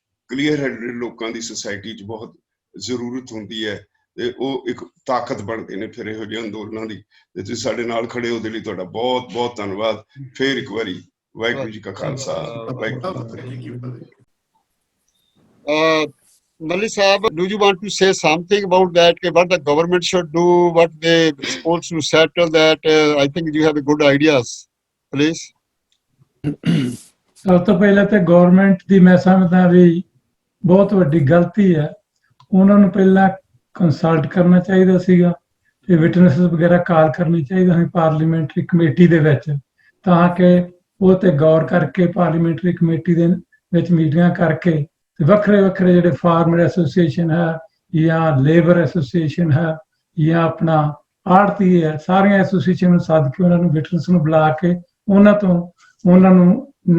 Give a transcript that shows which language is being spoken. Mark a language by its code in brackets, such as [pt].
[pa] Clear headed ਲੋਕਾਂ ਦੀ society 'ਚ ਬਹੁਤ ਜ਼ਰੂਰਤ ਹੁੰਦੀ ਹੈ ਤੇ ਉਹ ਇੱਕ ਤਾਕਤ ਬਣਦੇ ਨੇ ਫਿਰ ਇਹੋ ਜਿਹੇ ਅੰਦੋਲਨਾਂ ਦੀ, ਤੇ ਤੁਸੀਂ ਸਾਡੇ ਨਾਲ ਖੜੇ ਹੋ, ਉਹਦੇ ਲਈ ਤੁਹਾਡਾ ਬਹੁਤ ਬਹੁਤ ਧੰਨਵਾਦ। ਫੇਰ ਇੱਕ ਵਾਰੀ ਵਾਹਿਗੁਰੂ ਜੀ ਕਾ ਖਾਲਸਾ, ਵਾਹਿਗੁਰੂ ਜੀ ਕੀ ਫਤਿਹ। [en] Mali Saab, do you want to say something about that? What the government should do, what they supposed to settle that? I think you have a good ideas, please. [pa] ਸਭ ਤੋਂ ਪਹਿਲਾਂ ਤਾਂ ਗਵਰਨਮੈਂਟ ਦੀ ਮੈਂ ਸਮਝਦਾ ਵੀ ਬਹੁਤ ਵੱਡੀ ਗਲਤੀ ਹੈ। ਉਹਨਾਂ ਨੂੰ ਪਹਿਲਾਂ ਕੰਸਲਟ ਕਰਨਾ ਚਾਹੀਦਾ ਸੀਗਾ ਤੇ ਵਿਟਨੈਸ ਵਗੈਰਾ ਕਾਲ ਕਰਨੀ ਚਾਹੀਦਾ ਸੀ ਪਾਰਲੀਮੈਂਟਰੀ ਕਮੇਟੀ ਦੇ ਵਿੱਚ, ਤਾਂ ਕਿ ਉਹ ਤੇ ਗੌਰ ਕਰਕੇ ਪਾਰਲੀਮੈਂਟਰੀ ਕਮੇਟੀ ਦੇ ਵਿੱਚ ਮੀਟਿੰਗਾਂ ਕਰਕੇ ਤੇ ਵੱਖਰੇ ਵੱਖਰੇ ਜਿਹੜੇ ਫਾਰਮਰ ਐਸੋਸੀਏਸ਼ਨ ਹੈ ਜਾਂ ਲੇਬਰ ਐਸੋਸੀਏਸ਼ਨ ਹੈ ਜਾਂ ਆਪਣਾ ਆੜਤੀ ਹੈ, ਸਾਰੀਆਂ ਐਸੋਸੀਏਸ਼ਨ ਨੂੰ ਸੱਦ ਕੇ ਉਹਨਾਂ ਨੂੰ ਵਿਟਨੈਸ ਨੂੰ ਬੁਲਾ ਕੇ ਉਹਨਾਂ ਨੂੰ